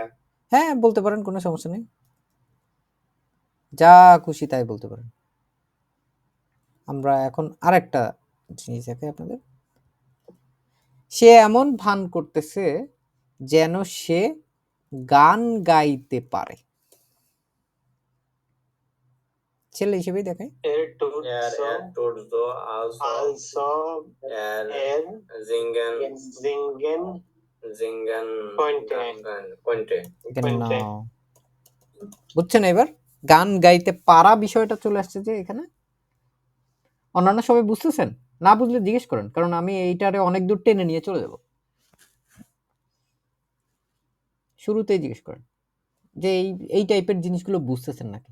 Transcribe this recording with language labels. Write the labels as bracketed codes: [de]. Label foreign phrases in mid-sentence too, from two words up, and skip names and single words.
[bn] হ্যাঁ, বলতে পারেন, কোনো সমস্যা নেই, যা খুশি তাই বলতে পারেন। আমরা এখন আরেকটা জিনিস দেখাই আপনাদের। সে এমন ভান করতেছে যেন সে গান গাইতে পারে। ছেলে হিসেবেই দেখাই। [de] Er tut so, also er singen könnte. Genau. [bn] বুঝছেন এবার? গান গাইতে পারা বিষয়টা চলে আসছে যে এখানে। অন্যান্য সবাই বুঝতেছেন? না বুঝলে জিজ্ঞেস করেন, কারণ আমি এইটারে অনেক দূর টেনে নিয়ে চলে যাব। শুরুতেই জিজ্ঞেস করেন যে এই টাইপের জিনিসগুলো বুঝতেছেন নাকি।